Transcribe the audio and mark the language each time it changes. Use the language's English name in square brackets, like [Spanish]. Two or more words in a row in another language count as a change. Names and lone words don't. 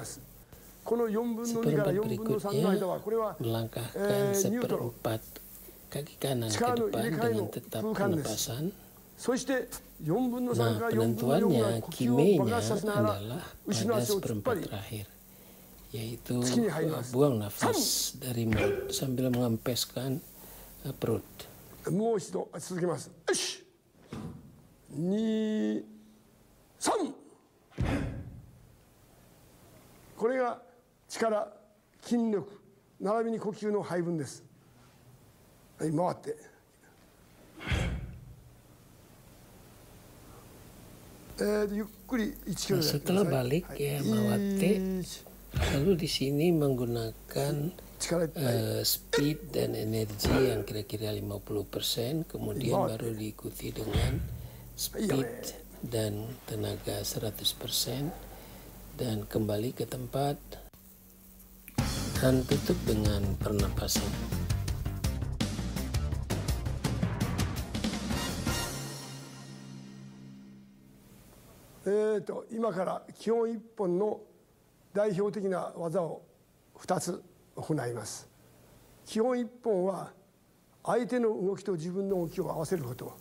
[Indonesian] Seperempat berikutnya melangkahkan seperempat kaki kanan ke depan dengan tetap penepasan. Nah, penentuannya kimenya adalah pada seperempat terakhir, yaitu buang nafas dari mulut sambil mengempeskan perut. [Japanese] もう一度続けます。よし、2、3。これが力、筋力並びに呼吸の配分です。はい、回って。ゆっくり1キロ。 [Indonesian] Setelah balik ya mawate, lalu di sini menggunakan speed dan energi yang kira-kira 50%, kemudian baru diikuti dengan speed dan tenaga 100%, dan kembali ke tempat dan tutup dengan pernapasan. [Japanese] 今から基本1本の代表的な技を2つ行います。基本1本は相手の動きと自分の動きを合わせること。